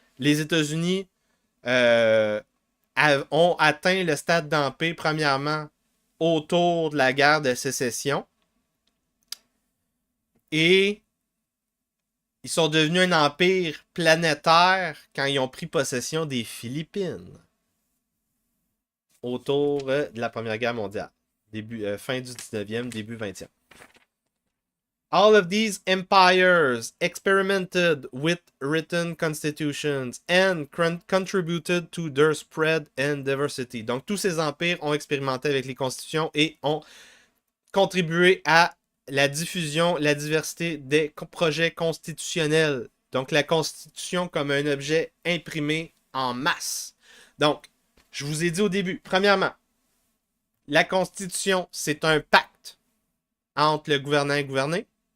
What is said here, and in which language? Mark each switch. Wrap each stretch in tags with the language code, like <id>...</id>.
<fr>Les États-Unis ont atteint le stade d'empire, premièrement, autour de la guerre de sécession. Et ils sont devenus un empire planétaire quand ils ont pris possession des Philippines. Autour de la Première Guerre mondiale. Fin du 19e, début 20e.</fr> <en>All of these empires experimented with written constitutions and contributed to their spread and diversity.</en> <fr>Donc, tous ces empires ont expérimenté avec les constitutions et ont contribué à la diffusion, la diversité des projets constitutionnels. Donc, la constitution comme un objet imprimé en masse. Donc, je vous ai dit au début, premièrement, la constitution, c'est un pacte entre le gouvernant et le gouverné.</fr>